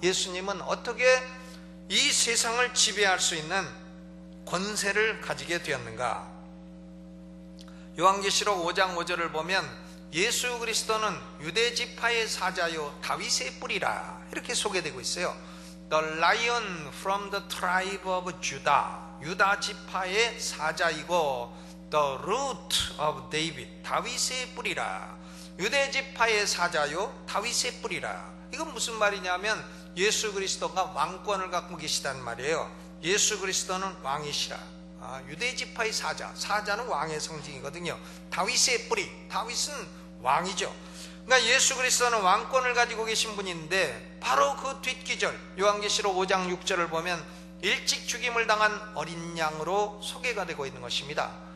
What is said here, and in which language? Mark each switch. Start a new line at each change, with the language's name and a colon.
Korean: 예수님은 어떻게 이 세상을 지배할 수 있는 권세를 가지게 되었는가? 요한계시록 5장 5절을 보면 예수 그리스도는 유대지파의 사자요 다윗의 뿌리라, 이렇게 소개되고 있어요.
English: The lion from the tribe of Judah,
Korean: 유다지파의 사자이고,
English: the root of David,
Korean: 다윗의 뿌리라. 유대지파의 사자요 다윗의 뿌리라. 이건 무슨 말이냐면 예수 그리스도가 왕권을 갖고 계시단 말이에요. 예수 그리스도는 왕이시라. 유대지파의 사자, 사자는 왕의 상징이거든요. 다윗의 뿌리, 다윗은 왕이죠. 그러니까 예수 그리스도는 왕권을 가지고 계신 분인데, 바로 그 뒷기절 요한계시록 5장 6절을 보면 일찍 죽임을 당한 어린 양으로 소개가 되고 있는 것입니다.